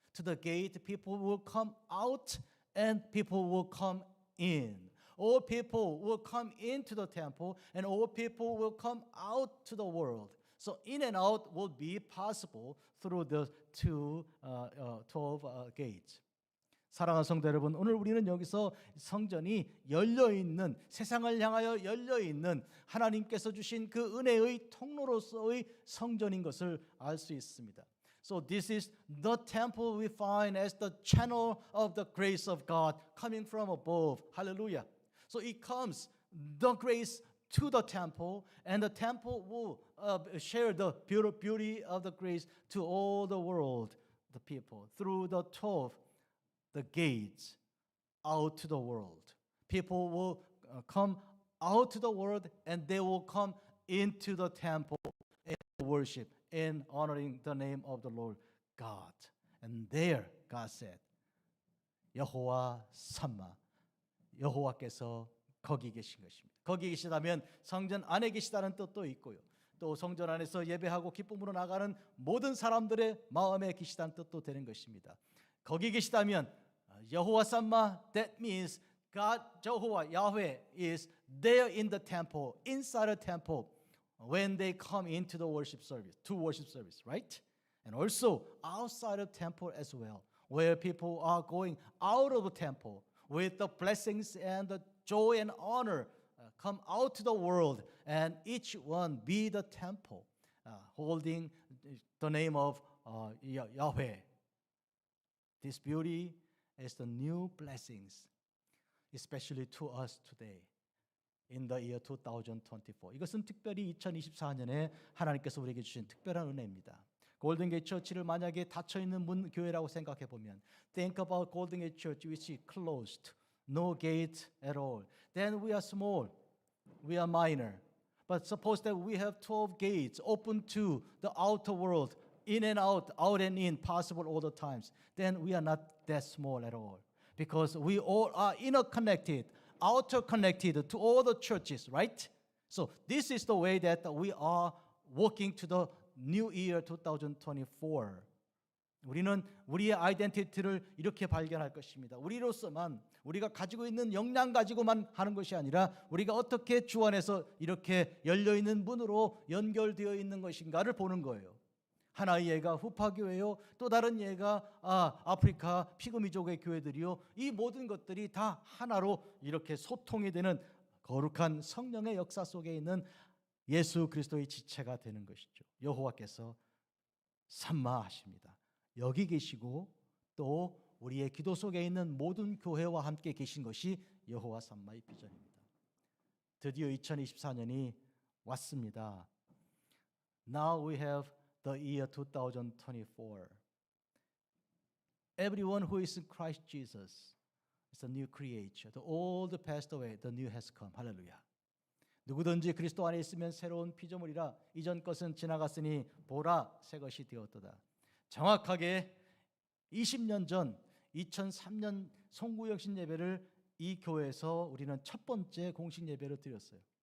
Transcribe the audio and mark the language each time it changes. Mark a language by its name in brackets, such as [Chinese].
[English] To the gate, people will come out and people will come in. All people will come into the temple and all people will come out to the world. So in and out will be possible through the 12 gates. [Korean] 사랑하는 성도 여러분, 오늘 우리는 여기서 성전이 열려있는, 세상을 향하여 열려있는 하나님께서 주신 그 은혜의 통로로서의 성전인 것을 알 수 있습니다. [English] So this is the temple we find as the channel of the grace of God coming from above. Hallelujah. So it comes, the grace to the temple, and the temple will share the beauty of the grace to all the world, the people, through the 12, the gates out to the world. People will come out to the world and they will come into the temple and worship in honoring the name of the Lord God. And there God said, [Korean] 여호와 삼마, 여호와께서 거기 계신 것입니다. 거기 계시다면 성전 안에 계시다는 뜻도 있고요. 또 성전 안에서 예배하고 기쁨으로 나가는 모든 사람들의 마음에 계시다는 뜻도 되는 것입니다. 거기 계시다면 여호와 삼마, [English] that means God, Jehovah, Yahweh is there in the temple, inside the temple, when they come into the worship service, to worship service, right? And also outside of temple as well, where people are going out of the temple with the blessings and the joy and honor, come out to the world, and each one be the temple, holding the name of Yahweh. This beauty is the new blessings, especially to us today. In the year 2024. [Korean] 이것은 특별히 2024년에 하나님께서 우리에게 주신 특별한 은혜입니다. 골든게이트 처치를 만약에 닫혀있는 문 교회라고 생각해 보면, [English] think about Golden Gate Church which is closed, no gate at all. Then we are small, we are minor. But suppose that we have 12 gates open to the outer world, in and out, out and in, possible all the times. Then we are not that small at all, because we all are interconnected, outer connected to all the churches, right? So this is the way that we are walking to the new year 2024. [Korean] 우리는 우리의 아이덴티티를 이렇게 발견할 것입니다. 우리로서만 우리가 가지고 있는 역량 가지고만 하는 것이 아니라 우리가 어떻게 주 안에서 이렇게 열려있는 문으로 연결되어 있는 것인가를 보는 거예요. 하나의 예가 후파교회요, 또 다른 예가 아프리카 피그미족의 교회들이요. 이 모든 것들이 다 하나로 이렇게 소통이 되는 거룩한 성령의 역사 속에 있는 예수 그리스도의 지체가 되는 것이죠. 여호와께서 삼마하십니다. 여기 계시고 또 우리의 기도 속에 있는 모든 교회와 함께 계신 것이 여호와 삼마의 비전입니다. 드디어 2024년이 왔습니다. [English] Now we have the year 2024. Everyone who is in Christ Jesus is a new creature. The old passed away, the new has come. [Korean] 할렐루야. 누구든지 그리스도 안에 있으면 새로운 피조물이라 이전 것은 지나갔으니 보라 새 것이 되었도다. 정확하게 20년 전 2003년 송구영신 예배를 이 교회에서 우리는 첫 번째 공식 예배를 드렸어요.